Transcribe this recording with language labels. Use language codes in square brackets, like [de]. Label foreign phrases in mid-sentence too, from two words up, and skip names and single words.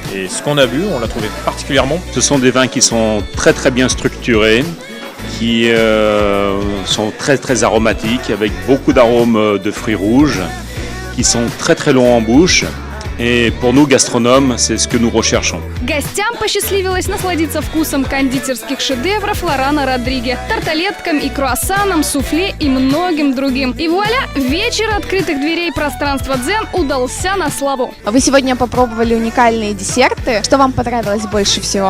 [fr] Et ce qu'on a bu, on l'a trouvé particulièrement. Ce sont des vins qui sont très très bien structurés, qui sont très très aromatiques, avec beaucoup d'arômes de fruits rouges, qui sont très très longs en bouche. Et pour nous, gastronomes, c'est ce que nous recherchons. [ru] Гостям посчастливилось насладиться вкусом кондитерских шедевров Лорана Родриге, тарталеткам и круассанам, суфле и многим другим. И вуаля, вечер открытых дверей пространства Дзен удался на славу. Вы сегодня попробовали уникальные десерты. Что вам понравилось больше всего?